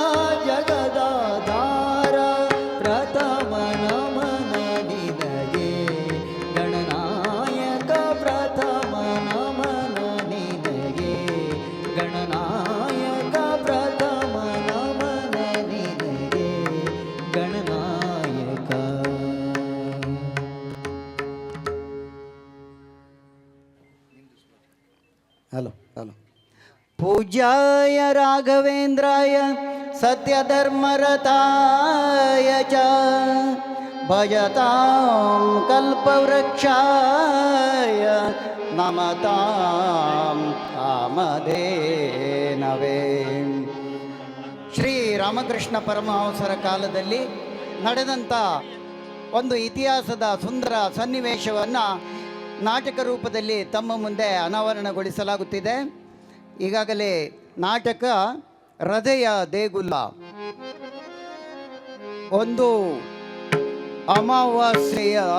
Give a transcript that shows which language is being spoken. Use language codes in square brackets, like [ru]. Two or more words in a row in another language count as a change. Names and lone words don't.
[kn] ಜಗದಾಧಾರ ಪ್ರಥಮ ನಮನ ನಿನಗೆ ಗಣನಾಯಕ ಪ್ರಥಮ ನಮನ ನಿನಗೆ ಗಣನಾಯಕ ಪ್ರಥಮ ನಮನ ನಿನಗೆ ಗಣನಾಯಕ। [en] hello hello [sa] पूज्याय राघवेन्द्राय सत्यधर्मरताय च भजतां कल्पवृक्षाय नमतां कामधेनवे। [kn] ಶ್ರೀ ರಾಮಕೃಷ್ಣ ಪರಮಹಂಸರ ಕಾಲದಲ್ಲಿ ನಡೆದಂಥ ಒಂದು ಇತಿಹಾಸದ ಸುಂದರ ಸನ್ನಿವೇಶವನ್ನು ನಾಟಕ ರೂಪದಲ್ಲಿ ತಮ್ಮ ಮುಂದೆ ಅನಾವರಣಗೊಳಿಸಲಾಗುತ್ತಿದೆ. ಈಗಾಗಲೇ ನಾಟಕ ಹೃದಯ ದೇಗುಲ ಒಂದು ಅಮಾವಾಸ್ಯೆಯ